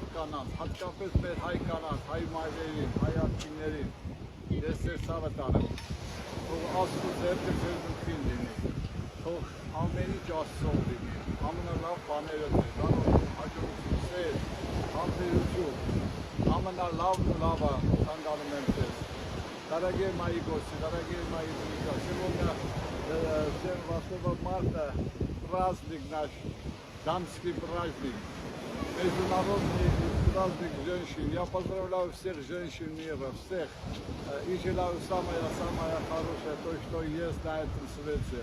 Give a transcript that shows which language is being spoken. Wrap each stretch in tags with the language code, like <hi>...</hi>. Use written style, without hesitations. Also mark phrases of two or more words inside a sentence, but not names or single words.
<hy>կանանց, հատկապես մեր հայ կանանց, հայ մայրերին, հայ աղջիկներին։ Ես ձեզ ցավը տանեմ։ Թող Աստծո ձեռքը ձեր դուքին լինի։ Թող ամեն ինչ Աստծո լինի։ Ամենալավ բաները ձեզ, անոնց հաջողություն, սեր, համբերություն, ամենալավն ու լավը ցանկանում եմ ձեզ։</hy> <ru>Дорогие мои гости, дорогие мои друзья, сегодня всем 8 марта праздник наш, дамский праздник, международный праздник женщин. Я поздравляю всех женщин мира, всех, и желаю самое хорошее, то, что есть на этом свете.</ru>